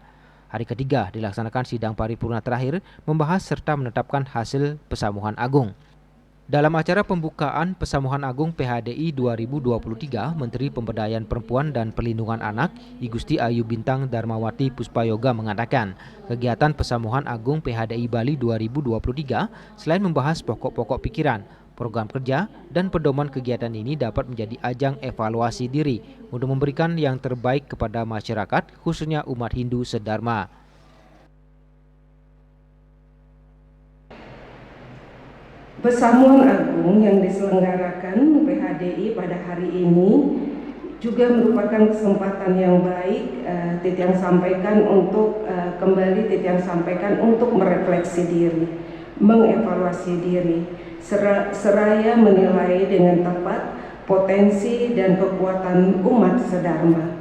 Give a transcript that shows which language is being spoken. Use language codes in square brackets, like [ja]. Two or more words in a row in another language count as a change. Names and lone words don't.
[id] Hari ketiga dilaksanakan sidang paripurna terakhir membahas serta menetapkan hasil Pesamuhan Agung. Dalam acara pembukaan Pesamuhan Agung PHDI 2023, Menteri Pemberdayaan Perempuan dan Perlindungan Anak I Gusti Ayu Bintang Darmawati Puspayoga mengatakan, kegiatan Pesamuhan Agung PHDI Bali 2023 selain membahas pokok-pokok pikiran, program kerja, dan pedoman kegiatan ini dapat menjadi ajang evaluasi diri untuk memberikan yang terbaik kepada masyarakat, khususnya umat Hindu sedharma. Pesamuhan Agung yang diselenggarakan PHDI pada hari ini juga merupakan kesempatan yang baik Titiang sampaikan untuk Titiang sampaikan untuk merefleksi diri, mengevaluasi diri, seraya menilai dengan tepat potensi dan kekuatan umat sedharma.